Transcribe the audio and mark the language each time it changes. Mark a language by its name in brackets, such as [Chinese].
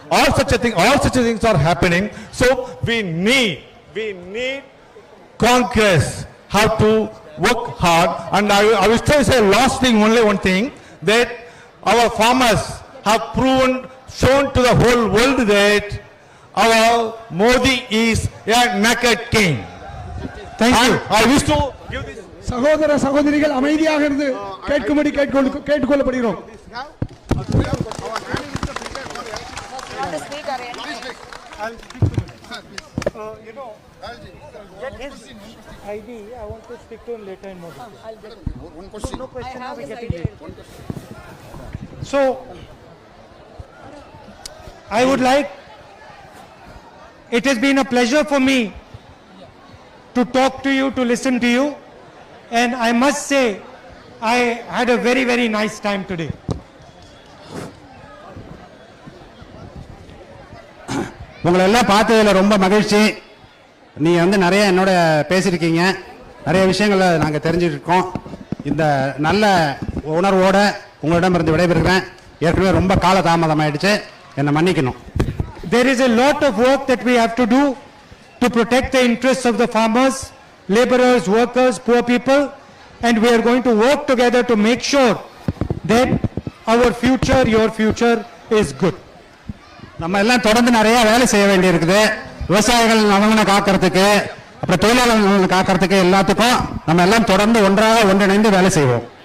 [English] All such things are happening. So we need Congress have to work hard. And I will say last thing, only one thing, that our farmers have shown to the whole world that our Modi is a naked king. Thank you. I wish to give this. [Tamil] சகோதர சகோதரிகள் அமைதியாக இருந்து கேட்கும்படி கேட்டுக்கொள்ளப்படுகிறோம். [English] ID, I want to speak to him later in more detail. One question. No question. We're getting late. So, I would like, it has been a pleasure for me to talk to you, to listen to you, and I must say, I had a very, very nice time today. [Tamil] உங்களை எல்லாம் பார்த்ததில் ரொம்ப மகிழ்ச்சி. நீங்கள் வந்து நிறைய என்னோட பேசியிருக்கீங்க, நிறைய விஷயங்களை நாங்கள் தெரிஞ்சுருக்கோம். இந்த நல்ல உணர்வோட உங்களிடமிருந்து விடைபெறுகிறேன். ஏற்கனவே ரொம்ப கால தாமதமாயிடுச்சு, என்னை மன்னிக்கணும். [English] There is a lot of work that we have to do to protect the interests of the farmers, laborers, workers, poor people, and we are going to work together to make sure that our future, your future is good. [Tamil] நம்ம எல்லாம் தொடர்ந்து நிறைய வேலை செய்ய வேண்டியிருக்குது. விவசாயிகள் நலனை காக்கிறதுக்கு, அப்புறம் தொழிலாளர் நலனை காக்கிறதுக்கு, எல்லாத்துக்கும் நம்ம எல்லாம் தொடர்ந்து ஒன்றாக ஒன்றிணைந்து வேலை செய்வோம்.